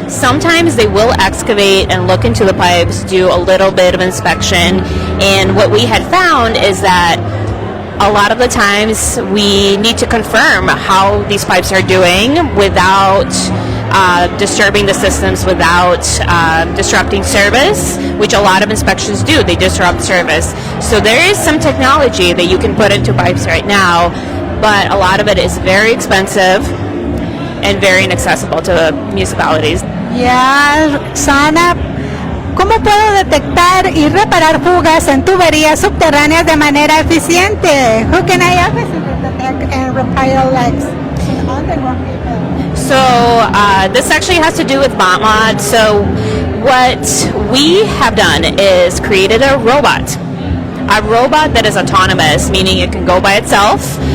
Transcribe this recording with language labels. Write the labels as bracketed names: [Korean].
[English] Sometimes they will excavate and look into the pipes, do a little bit of inspection, and what we had found is that a lot of the times we need to confirm how these pipes are doing without disturbing the systems, without disrupting service, which a lot of inspections do. They disrupt service. So there is some technology that you can put into pipes right now, but a lot of it is very expensive and very inaccessible to the municipalities. [Spanish] Roxana, ¿cómo puedo detectar y reparar fugas en tuberías subterráneas de manera eficiente? [English] Who can I access to detect and repair leaks in underground people? So this actually has to do with ModMod. So what we have done is created a robot that is autonomous, meaning it can go by itself.